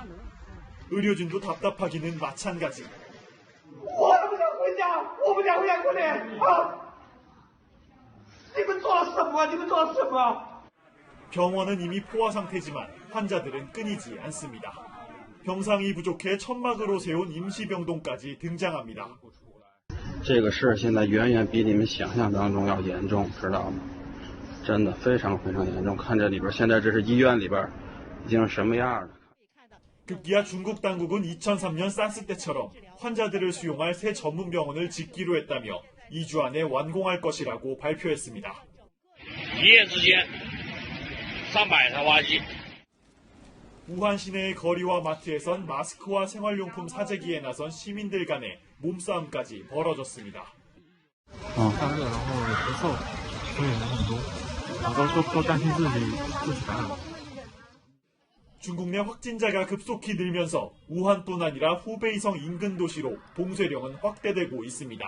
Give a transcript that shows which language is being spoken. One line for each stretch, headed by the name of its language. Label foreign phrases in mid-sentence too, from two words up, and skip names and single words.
Korean: 의료진도 답답하기는 마찬가지. 병원은 이미 포화 상태지만 환자들은 끊이지 않습니다. 병상이 부족해 천막으로 세운 임시병동까지 등장합니다.
Chinese: 这个事现在远远比你们想象当中要严重，知道吗？真的非常非常严重。看这里边，现在这是医院里边已经什么样了。
Korean: 급기야 중국 당국은 2003년 사스 때처럼 환자들을 수용할 새 전문 병원을 짓기로 했다며 2주 안에 완공할 것이라고 발표했습니다.
Chinese: 一夜之间300台挖机.
Korean: 우한 시내의 거리와 마트에선 마스크와 생활용품 사재기에 나선 시민들 간의 몸싸움까지 벌어졌습니다. 중국 내 확진자가 급속히 늘면서 우한뿐 아니라 후베이성 인근 도시로 봉쇄령은 확대되고 있습니다.